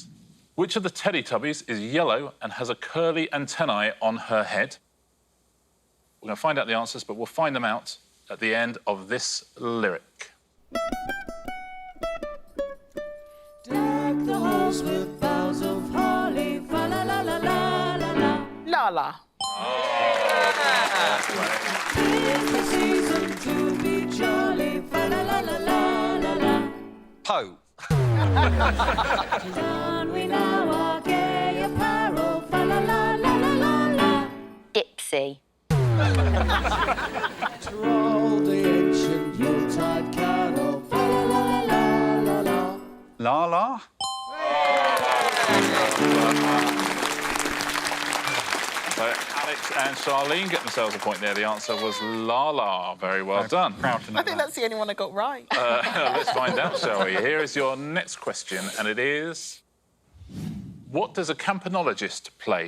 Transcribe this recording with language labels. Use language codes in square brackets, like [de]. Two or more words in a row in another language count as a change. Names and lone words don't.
[en] Which of the Teletubbies is yellow and has a curly antennae on her head? We're going to find out the answers, but we'll find them out at the end of this lyric. walls with boughs of holly. Fa la la la la la la. Lala. It's the season to be jolly. Fa la la la la la la. Poe. Don we now our gay apparel. Fa la la la la la la. Dipsy. Roll the ancient Yuletide carol. Fa la la la la la. La la. So Alex and Charlene get themselves a point there. The answer was La La. Very well done. Proud to know I think that's the only one I got right. Let's find out, shall we? Here is your next question, and it is... What does a campanologist play?